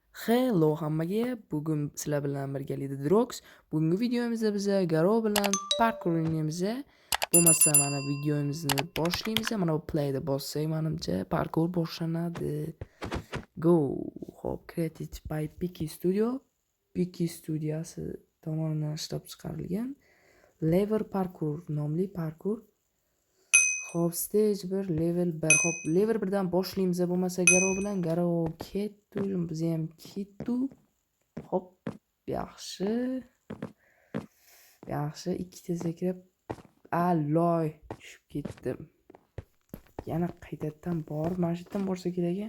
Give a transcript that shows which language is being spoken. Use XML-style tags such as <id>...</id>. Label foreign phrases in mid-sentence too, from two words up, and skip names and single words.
<uz>Hello hammaga. Bugun sizlar bilan birgalikda Drox. Bugungi videomizda biz Garo bilan parkour o'ynaymiz. Bo'lmasa mana videomizni boshlaymiz. Mana bu play'da bossak, menimcha parkour boshlanadi. Go.</uz> <en>Hop, created by Piki Studio.</en> <uz>Piki studiyasi tomonidan ishlab chiqarilgan Lever Parkour nomli parkour. Hop,</uz> <en>stage 1, level 1.</en> <uz>Hop, level 1dan boshlaymiz. Bo'lmasa Garo bilan Garo ketdi, biz ham ketdi. Hop, yaxshi. Yaxshi, ikkita sakrab aloy tushib ketdim. Yana qaytadan borib, mana shu yerdan borsa kerak.</uz>